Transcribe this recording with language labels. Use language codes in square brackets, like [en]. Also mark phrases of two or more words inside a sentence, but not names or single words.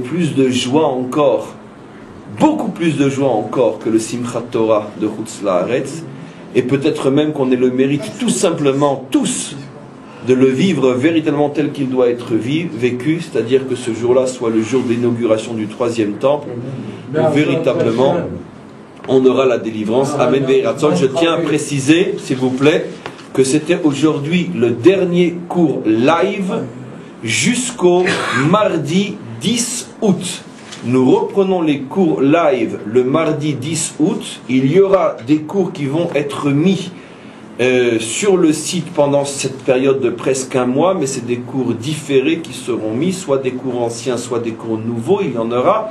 [fr] plus de joie encore, beaucoup plus de joie encore que le Simchat Torah de [he] חוץ לארץ, [fr] et peut-être même qu'on ait le mérite tout simplement, tous, de le vivre véritablement tel qu'il doit être vécu, c'est-à-dire que ce jour-là soit le jour de l'inauguration du troisième temple, où véritablement on aura la délivrance. [he] אמן ויהי רצון. [fr] Je tiens à préciser, s'il vous plaît, que c'était aujourd'hui le dernier cours live jusqu'au mardi 10 août. Nous reprenons les cours live le mardi 10 août. Il y aura des cours qui vont être mis sur le site pendant cette période de presque un mois, mais c'est des cours différés qui seront mis, soit des cours anciens, soit des cours nouveaux, il y en aura.